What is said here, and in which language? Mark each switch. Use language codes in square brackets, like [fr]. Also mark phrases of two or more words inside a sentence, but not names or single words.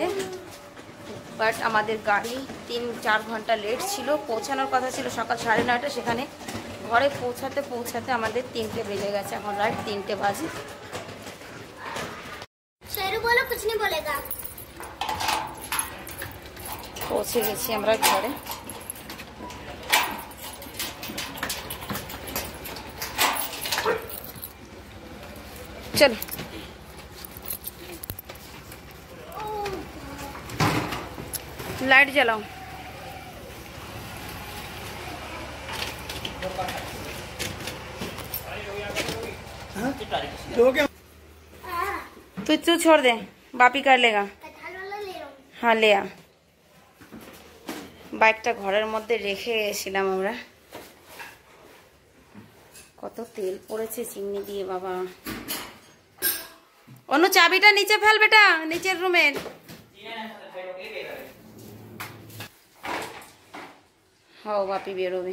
[bn] বাট আমাদের গাড়ি 3-4 ঘন্টা লেট ছিল, পৌঁছানোর কথা ছিল সকাল 9:30, সেখানে ঘরে পৌঁছাতে পৌঁছাতে আমাদের 3টে বেজে গেছে। এখন রাত 3টে বাজে। পৌঁছে গেছি আমরা ঘরে। [hi] चल लाइट जलाओ। तू छोड़ दे, बापी कर लेगा। हाँ ले आ। [bn] বাইকটা ঘরের মধ্যে রেখে গেছিলাম আমরা। কত তেল পড়েছে চিমনি দিয়ে বাবা। অনু চাবিটা নিচে ফেল বেটা, নিচের রুমের। হও বাপি বেরোবে।